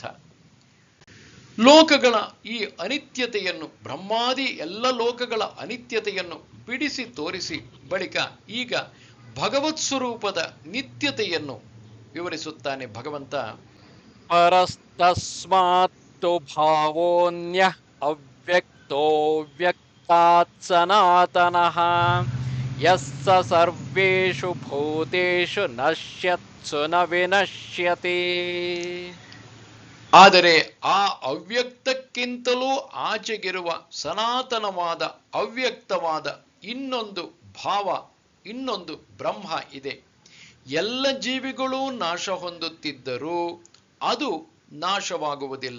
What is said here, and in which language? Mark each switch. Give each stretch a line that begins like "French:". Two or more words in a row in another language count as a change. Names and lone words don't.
Kannada: ಲೋಕಗಳ ಈ ಅನಿತ್ಯತೆಯನ್ನು, ಬ್ರಹ್ಮಾದಿ ಎಲ್ಲ ಲೋಕಗಳ ಅನಿತ್ಯತೆಯನ್ನು ಬಿಡಿಸಿ ತೋರಿಸಿ ಬಳಿಕ ಈಗ ಭಗವತ್ ಸ್ವರೂಪದ ನಿತ್ಯತೆಯನ್ನು ವಿವರಿಸುತ್ತಾನೆ ಭಗವಂತ.
Sanskrit: ಪರಸ್ತಸ್ಮಾತ್ತು ಭಾವೋನ್ಯಃ ಅವ್ಯಕ್ತೋ ವ್ಯಕ್ತಾತ್ ಸನಾತನಃ ಯಸ್ಸ ಸರ್ವೇಷು ಭೂತೇಷು ನಶ್ಯತ್ಸು ನ ವಿನಶ್ಯತಿ.
Kannada: ಆದರೆ ಆ ಅವ್ಯಕ್ತಕ್ಕಿಂತಲೂ ಆಚೆಗಿರುವ ಸನಾತನವಾದ ಅವ್ಯಕ್ತವಾದ ಇನ್ನೊಂದು ಭಾವ, ಇನ್ನೊಂದು ಬ್ರಹ್ಮ ಇದೆ. ಎಲ್ಲ ಜೀವಿಗಳೂ ನಾಶ ಹೊಂದುತ್ತಿದ್ದರೂ ಅದು ನಾಶವಾಗುವುದಿಲ್ಲ.